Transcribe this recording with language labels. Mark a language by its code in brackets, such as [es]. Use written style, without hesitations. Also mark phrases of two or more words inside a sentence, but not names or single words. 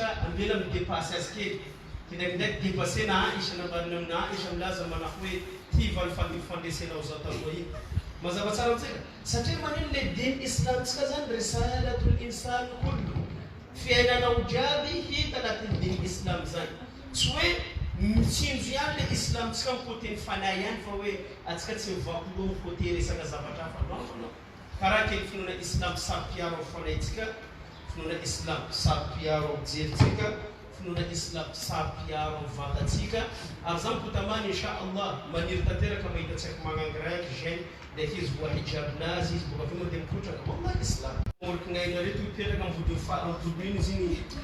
[mg] ambela midepasy azy kely kindraikindraiky depasena Aisha nambarina amina Aisha milaza manao hoe ty valy fandesenao zao taloha iny mazava tsara amintsika satria manino le dimy islamtsika zany [ar] risalatul insani kullu [mg] fiainanao jiaby hita anatin'ny dimy islam zany tsy hoe mitsinjo ihany le islamtsika amin'ny côté ny fanahy ihany fa hoe atsika tsy mivakololo ny côté resaka zavatra hafa no karaha kely finoana islam sampiaro amin'ny fanahytsika finoana islam sampiaro amin'ny jeritsika finoana islam sampiaro amin'ny vatatsika ary zany kotamany inshallah maniry tanteraka mahita tsaiko magnangiraiky jeune le izy voa hijabinazy izy boka aveo mandeha mipotraka wallahi islam orikinaina reto mipetraka amvodiny izy iny